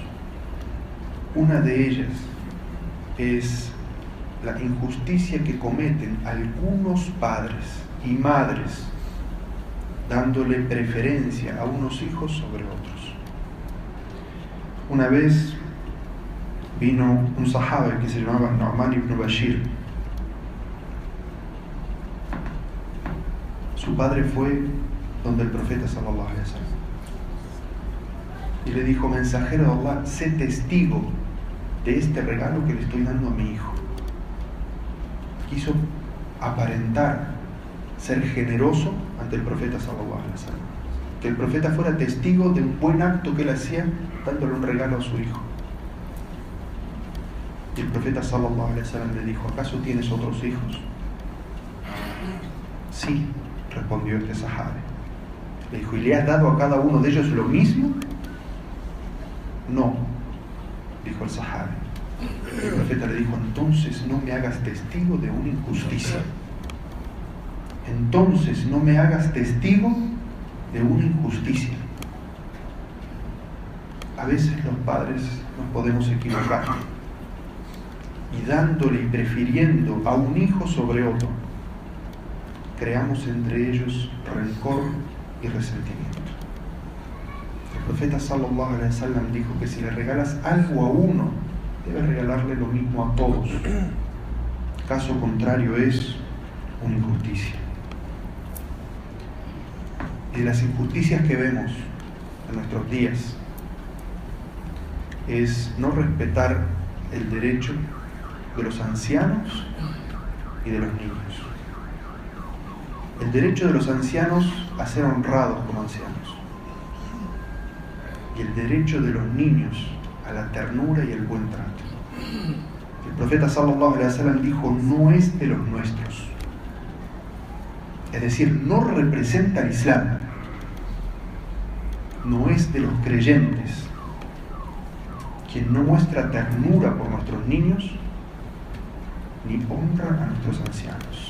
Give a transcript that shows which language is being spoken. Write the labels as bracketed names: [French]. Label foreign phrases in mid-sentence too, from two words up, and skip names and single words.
[Spanish] Una de ellas es la injusticia que cometen algunos padres y madres dándole preferencia a unos hijos sobre otros. Una vez vino un sahaba que se llamaba Nu'man ibn Bashir. Su padre fue donde el profeta [Arabic] صلى الله عليه وسلم [Spanish] y le dijo: mensajero de Allah, sé testigo de este regalo que le estoy dando a mi hijo. Quiso aparentar ser generoso ante el profeta [Arabic] صلى الله عليه وسلم, [Spanish] que el profeta fuera testigo de un buen acto que él hacía dándole un regalo a su hijo. Y el profeta [Arabic] صلى الله عليه وسلم [Spanish] le dijo: ¿acaso tienes otros hijos? Sí, respondió este sahabi. Le dijo: ¿y le has dado a cada uno de ellos lo mismo? No, dijo el sahabi. El profeta le dijo: entonces no me hagas testigo de una injusticia. Entonces no me hagas testigo de una injusticia. A veces los padres nos podemos equivocar y dándole y prefiriendo a un hijo sobre otro, creamos entre ellos rencor y resentimiento. El profeta [Arabic] صلى الله عليه وسلم [Spanish] dijo que si le regalas algo a uno, debes regalarle lo mismo a todos. Caso contrario es una injusticia. Y de las injusticias que vemos en nuestros días es no respetar el derecho de los ancianos y de los niños. El derecho de los ancianos a ser honrados como ancianos. Y el derecho de los niños a la ternura y el buen trato. El profeta [Arabic] صلى الله عليه وسلم [Spanish] dijo: no es de los nuestros. Es decir, no representa al Islam. No es de los creyentes. Quien no muestra ternura por nuestros niños ni honra a nuestros ancianos.